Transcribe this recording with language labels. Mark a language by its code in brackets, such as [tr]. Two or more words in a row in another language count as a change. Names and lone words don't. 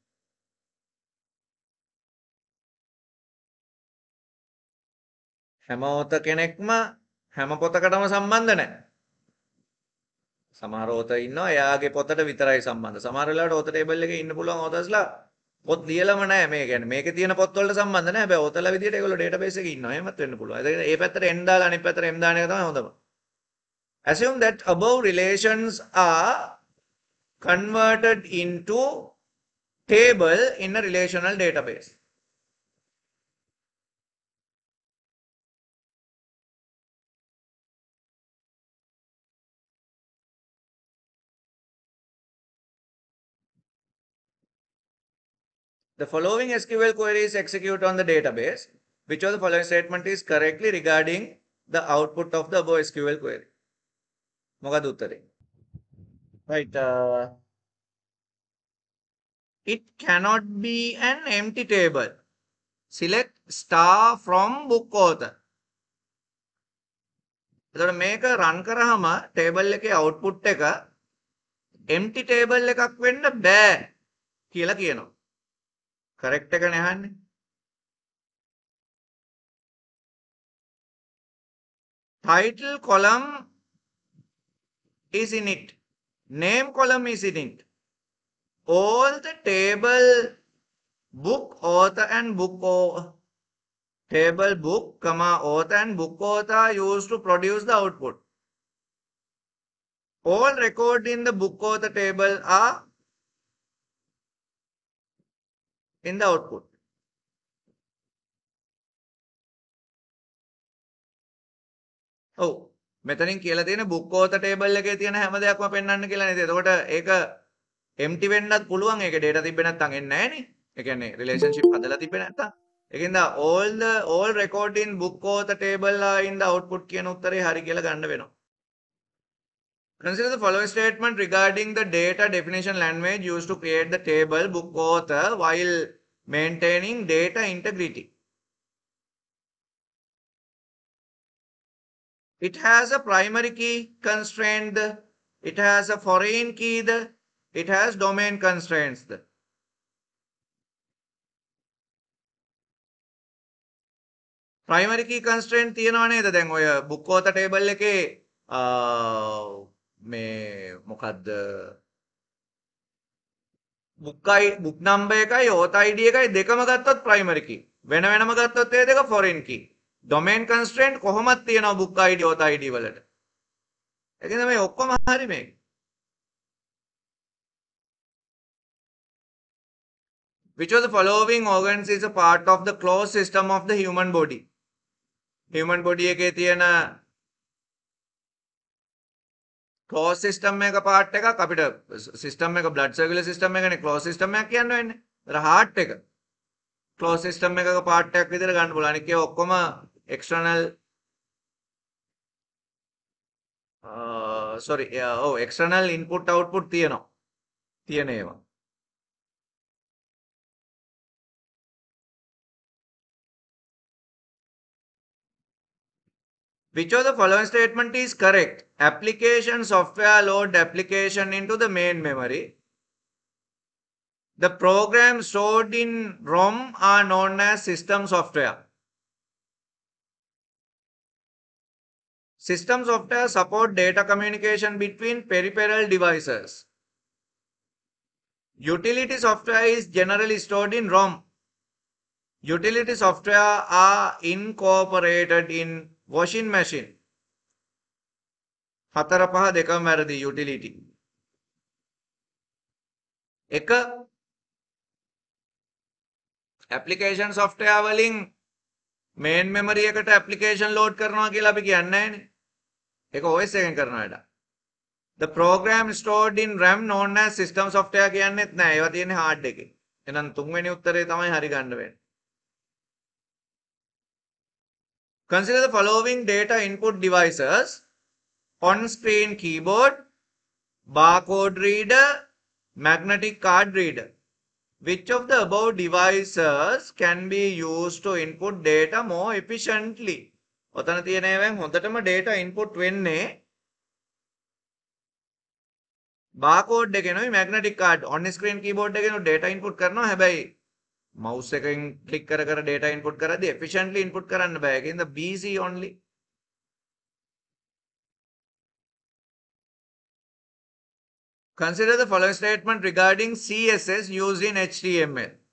[si] හැම ඕත කෙනෙක්ම හැම පොතකටම සම්බන්ධ නැහැ. සමහර ඕත ඉන්නවා එයාගේ පොතට විතරයි සම්බන්ධ. සමහර වෙලාවට ඕත ටේබල් එකේ ඉන්න පුළුවන් ඕතස්ලා පොත් ලියලම නැහැ. මේ කියන්නේ මේකේ තියෙන පොත් වලට සම්බන්ධ නැහැ. හැබැයි ඕතලා විදියට ඒගොල්ලෝ ඩේටාබේස් එකේ ඉන්නවා. එහෙමත් වෙන්න පුළුවන්. ඒ පැත්තට N දාලා අනිත් පැත්තට M දාන එක තමයි හොඳම. [en] Assume that above relations are converted into table in a relational database. The following SQL queries execute on the database. Which of the following statement is correctly regarding the output of the above SQL query? [si] මොකද උත්තරේ? [en] Right. It cannot be an empty table. Select star from book author. [si] එතකොට මේක රන් කරාම ටේබල් එකේ output එක [en] empty table [si] එකක් වෙන්න බෑ කියලා කියනවා. correct එක නහන්නේ. [en] Title column is in it. Name column is in it. All the table book author and table book comma author and book author are used to produce the output. All records in the book author table are in the output. [si] ඔව් මෙතනින් කියලා තියෙන [en] book author table [si] එකේ තියෙන හැම දෙයක්ම පෙන්වන්න කියලා නේද? එතකොට ඒක empty වෙන්නත් පුළුවන්. ඒක data තිබ්බේ නැත්නම් එන්නේ නැහැ නේ. ඒ කියන්නේ relationship හදලා තිබ්බේ නැත්නම්. ඒකින්ද [en] all record in book author table are in the output [si] කියන උත්තරේ හරි කියලා ගන්න වෙනවා. [en] Consider the following statement regarding the data definition language used to create the table book author while maintaining data integrity. It has a primary key constraint. It has a foreign key. It has domain constraints. Primary key constraint [si] තියෙනවා නේද? දැන් ඔය [en] book author table [si] එකේ මේ මොකද්ද? [en] book number එකයි author ID එකයි [si] දෙකම ගත්තොත් [en] primary key. [si] වෙන වෙනම ගත්තොත් ඒ දෙක [en] foreign key. domain constraint [si] කොහොමද තියෙනවා [en] book ID author ID [si] වලට. ඒකෙන්ද මේ ඔක්කොම හරි මේක. [en] Which of the following organs is a part of the closed system of the human body? Human body [si] එකේ තියෙන [en] closed system එක part [si] එකක් අපිට [en] system එක blood circulatory system එකනේ closed system [si] එකක් කියන්න වෙන්නේ. ඒතර heart එක [en] closed system [si] එකක part එකක් විදිහට ගන්න පුළුවන්. අනික ඒවා ඔක්කොම [en] external external input output [si] තියෙනවා. තියෙන ඒවා. [en] Which of the following statement is correct? Application software load application into the main memory. The programs stored in ROM are known as system software. System software support data communication between peripheral devices. Utility software is generally stored in ROM. Utility software are incorporated in washing machine. [si] 4 5 දෙකම වැරදි utility. එක [en] application software [si] වලින් [en] main memory [si] එකට application load කරනවා කියලා අපි කියන්නේ නැහැනේ. ඒක OS එකෙන් කරන වැඩ. [en] The program stored in RAM known as system software [si] කියන්නේත් නැහැ. ඒවා තියෙන්නේ [en] hard එකේ. [si] එහෙනම් තුන්වෙනි උත්තරේ තමයි හරි ගන්න වෙන්නේ. [en] Consider the following data input devices: on-screen keyboard, barcode reader, magnetic card reader. Which of the above devices can be used to input data more efficiently? [si] ඔතන තියෙන ඒවායින් හොඳටම [en] data input [si] වෙන්නේ barcode එකෙනුයි [en] magnetic card on screen keyboard [si] එකෙනුයි [en] data input [si] කරනවා. හැබැයි mouse එකෙන් click කර කර [en] data input [si] කරද්දී [en] efficiently input [si] කරන්න බෑ. ඒකින්ද [en] BC only. Consider the following statement regarding CSS used in HTML.